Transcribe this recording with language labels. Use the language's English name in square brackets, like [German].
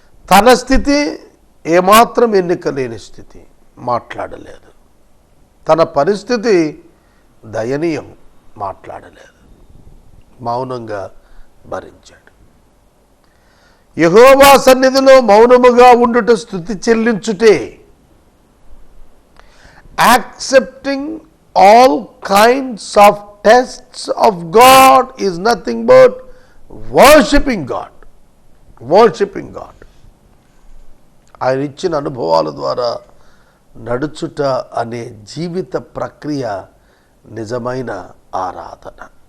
[Telugu] తన స్థితి ఏమాత్రం ఎన్నిక లేని స్థితి, మాట్లాడలేదు. తన పరిస్థితి దయనీయం, మాట్లాడలేదు, మౌనంగా భరించాడు. యెహోవా సన్నిధిలో మౌనముగా ఉండుట స్తుతి చెల్లించుటే. [English] Accepting all kinds of tests of God is nothing but worshiping God. Worshiping God. [Telugu] ఆయన ఇచ్చిన అనుభవాల ద్వారా నడుచుట అనే జీవిత ప్రక్రియ నిజమైన ఆరాధన.